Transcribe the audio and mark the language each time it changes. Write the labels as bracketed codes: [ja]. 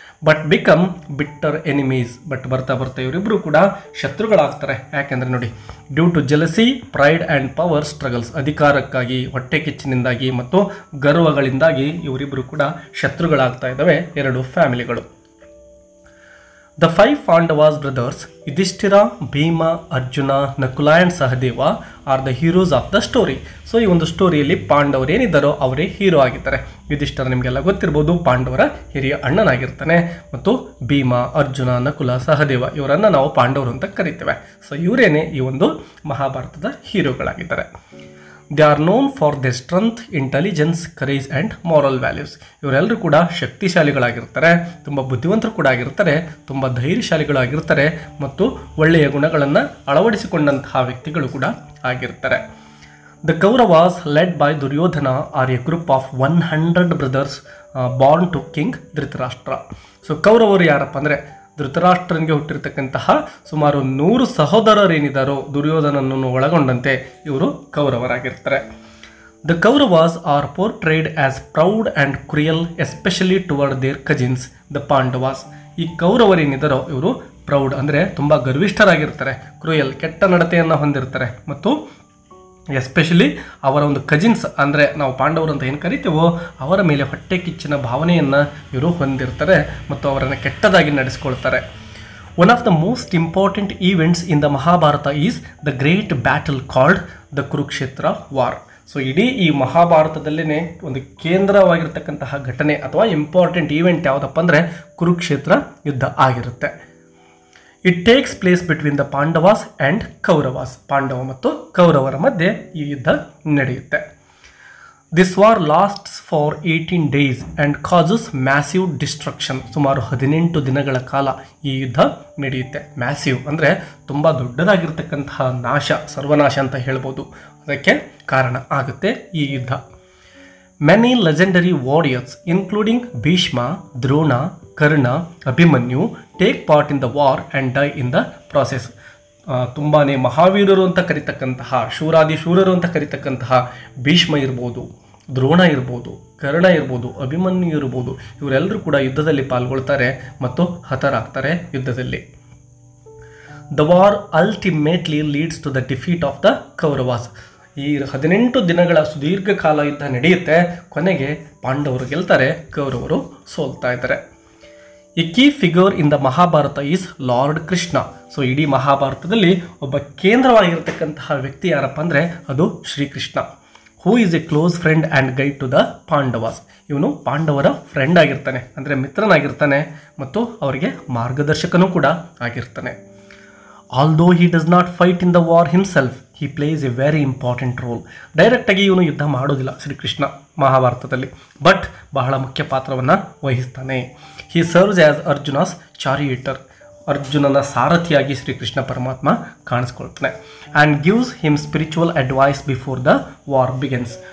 [en] But become bitter enemies. [kn] But ಬರ್ತಾ ಬರ್ತಾ ಇವರಿಬ್ಬರು ಕೂಡ ಶತ್ರುಗಳಾಗ್ತಾರೆ. ಯಾಕೆಂದರೆ ನೋಡಿ, [en] due to jealousy, pride and power struggles, [kn] ಅಧಿಕಾರಕ್ಕಾಗಿ, ಹೊಟ್ಟೆ ಕಿಚ್ಚಿನಿಂದಾಗಿ ಮತ್ತು ಗರ್ವಗಳಿಂದಾಗಿ ಇವರಿಬ್ಬರು ಕೂಡ ಶತ್ರುಗಳಾಗ್ತಾ ಇದ್ದಾವೆ ಎರಡು ಫ್ಯಾಮಿಲಿಗಳು. [en] The 5 Pandavas brothers, Yudhishthira, Bhima, Arjuna, Nakula and Sahadeva are the heroes of the story. [kn] So ಈ ಒಂದು ಸ್ಟೋರಿಯಲ್ಲಿ ಪಾಂಡವರು ಏನಿದ್ದಾರೋ ಅವರೇ ಹೀರೋ ಆಗಿರ್ತಾರೆ. ಯುಧಿಷ್ಠಿರ ನಿಮಗೆಲ್ಲ ಗೊತ್ತಿರ್ಬೋದು, ಪಾಂಡವರ ಹಿರಿಯ ಅಣ್ಣನಾಗಿರ್ತಾನೆ, ಮತ್ತು ಭೀಮ, ಅರ್ಜುನ, ನಕುಲ, ಸಹದೇವ ಇವರನ್ನು ನಾವು ಪಾಂಡವರು ಅಂತ ಕರಿತೇವೆ. ಸೊ ಇವರೇನೆ ಈ ಒಂದು ಮಹಾಭಾರತದ ಹೀರೋಗಳಾಗಿದ್ದಾರೆ. [en] They are known for the strength, intelligence, courage and moral values. [kn] ಇವರೆಲ್ಲರೂ ಕೂಡ ಶಕ್ತಿಶಾಲಿಗಳಾಗಿರ್ತಾರೆ, ತುಂಬ ಬುದ್ಧಿವಂತರು ಕೂಡ ಆಗಿರ್ತಾರೆ, ತುಂಬ ಧೈರ್ಯಶಾಲಿಗಳಾಗಿರ್ತಾರೆ ಮತ್ತು ಒಳ್ಳೆಯ ಗುಣಗಳನ್ನು ಅಳವಡಿಸಿಕೊಂಡಂತಹ ವ್ಯಕ್ತಿಗಳು ಕೂಡ ಆಗಿರ್ತಾರೆ. [en] The Kauravas, led by Duryodhana, are a group of 100 brothers born to King Dhritarashtra. [kn] So ಕೌರವರು ಯಾರಪ್ಪ ಅಂದರೆ ಧೃತರಾಷ್ಟ್ರನಿಗೆ ಹುಟ್ಟಿರ್ತಕ್ಕಂತಹ ಸುಮಾರು 100 ಸಹೋದರರೇನಿದ್ದಾರೋ ದುರ್ಯೋಧನನನ್ನು ಒಳಗೊಂಡಂತೆ ಇವರು ಕೌರವರಾಗಿರ್ತಾರೆ. [en] The Kauravas are portrayed as proud and cruel, especially toward their cousins, the Pandavas. [kn] ಈ ಕೌರವರೇನಿದ್ದಾರೋ ಇವರು ಪ್ರೌಡ್ ಅಂದರೆ ತುಂಬ ಗರ್ವಿಷ್ಠರಾಗಿರ್ತಾರೆ, ಕ್ರೂಯಲ್ ಕೆಟ್ಟ ನಡತೆಯನ್ನು ಹೊಂದಿರ್ತಾರೆ ಮತ್ತು ಎಸ್ಪೆಷಲಿ ಅವರ ಒಂದು ಕಜಿನ್ಸ್ ಅಂದರೆ ನಾವು ಪಾಂಡವರು ಅಂತ ಏನು ಕರಿತೀವೋ ಅವರ ಮೇಲೆ ಹೊಟ್ಟೆ ಕಿಚ್ಚಿನ ಭಾವನೆಯನ್ನು ಇವರು ಹೊಂದಿರ್ತಾರೆ ಮತ್ತು ಅವರನ್ನು ಕೆಟ್ಟದಾಗಿ ನಡೆಸ್ಕೊಳ್ತಾರೆ. [en] One of the most important events in the Mahabharata is the great battle called the Kurukshetra war. [kn] So ಇಡೀ ಈ ಮಹಾಭಾರತದಲ್ಲೇ ಒಂದು ಕೇಂದ್ರವಾಗಿರ್ತಕ್ಕಂತಹ ಘಟನೆ ಅಥವಾ ಇಂಪಾರ್ಟೆಂಟ್ ಈವೆಂಟ್ ಯಾವುದಪ್ಪ ಅಂದರೆ ಕುರುಕ್ಷೇತ್ರ ಯುದ್ಧ ಆಗಿರುತ್ತೆ. [en] It takes place between the Pandavas and Kauravas. [kn] Pandava ಮತ್ತು ಕೌರವರ ಮಧ್ಯೆ ಈ ಯುದ್ಧ ನಡೆಯುತ್ತೆ. [en] This war lasts for 18 days and causes massive destruction. [kn] ಸುಮಾರು 18 ದಿನಗಳ ಕಾಲ ಈ ಯುದ್ಧ ನಡೆಯುತ್ತೆ. ಮ್ಯಾಸಿವ್ ಅಂದರೆ ತುಂಬ ದೊಡ್ಡದಾಗಿರ್ತಕ್ಕಂತಹ ನಾಶ, ಸರ್ವನಾಶ ಅಂತ ಹೇಳ್ಬೋದು, ಅದಕ್ಕೆ ಕಾರಣ ಆಗುತ್ತೆ ಈ ಯುದ್ಧ. [en] Many legendary warriors, including Bhishma, Drona, Karna, Abhimanyu, take part in the war and die in the process. [kn] ತುಂಬಾ ಮಹಾವೀರರು ಅಂತ ಕರಿತಕ್ಕಂತಹ ಶೂರಾದಿ ಶೂರರು ಅಂತ ಕರಿತಕ್ಕಂತಹ ಭೀಷ್ಮ ಇರ್ಬೋದು, ದ್ರೋಣ ಇರ್ಬೋದು, ಕರ್ಣ ಇರ್ಬೋದು, ಅಭಿಮನ್ಯು ಇರ್ಬೋದು, ಇವರೆಲ್ಲರೂ ಕೂಡ ಯುದ್ಧದಲ್ಲಿ ಪಾಲ್ಗೊಳ್ತಾರೆ ಮತ್ತು ಹತರಾಗ್ತಾರೆ ಯುದ್ಧದಲ್ಲಿ. [en] The war ultimately leads to the defeat of the Kauravas. [kn] ಈ 18 ದಿನಗಳ ಸುದೀರ್ಘ ಕಾಲ ಯುದ್ಧ ನಡೆಯುತ್ತೆ. ಕೊನೆಗೆ ಪಾಂಡವರು ಗೆಲ್ತಾರೆ, ಕೌರವರು ಸೋಲ್ತಾ ಇದ್ದಾರೆ. [en] A key figure in the Mahabharata is Lord Krishna. [kn] So ಇಡೀ ಮಹಾಭಾರತದಲ್ಲಿ ಒಬ್ಬ ಕೇಂದ್ರವಾಗಿರ್ತಕ್ಕಂತಹ ವ್ಯಕ್ತಿ ಯಾರಪ್ಪ ಅಂದರೆ ಅದು Shrikrishna. [en] Who is a close friend and guide to the Pandavas. [kn] ಇವನು ಪಾಂಡವರ ಫ್ರೆಂಡ್ ಆಗಿರ್ತಾನೆ, ಅಂದರೆ ಮಿತ್ರನಾಗಿರ್ತಾನೆ ಮತ್ತು ಅವರಿಗೆ ಮಾರ್ಗದರ್ಶಕನೂ ಕೂಡ ಆಗಿರ್ತಾನೆ. [en] Although he does not fight in the war himself, he plays a very important role. [kn] ಡೈರೆಕ್ಟಾಗಿ ಇವನು ಯುದ್ಧ ಮಾಡೋದಿಲ್ಲ ಶ್ರೀಕೃಷ್ಣ ಮಹಾಭಾರತದಲ್ಲಿ, ಬಟ್ ಬಹಳ ಮುಖ್ಯ ಪಾತ್ರವನ್ನು ವಹಿಸ್ತಾನೆ. [en] He serves as Arjuna's charioteer. [kn] ಅರ್ಜುನನ ಸಾರಥಿಯಾಗಿ ಶ್ರೀಕೃಷ್ಣ ಪರಮಾತ್ಮ ಕಾಣಿಸ್ಕೊಳ್ತಾನೆ. [en] And gives him spiritual advice before the war begins.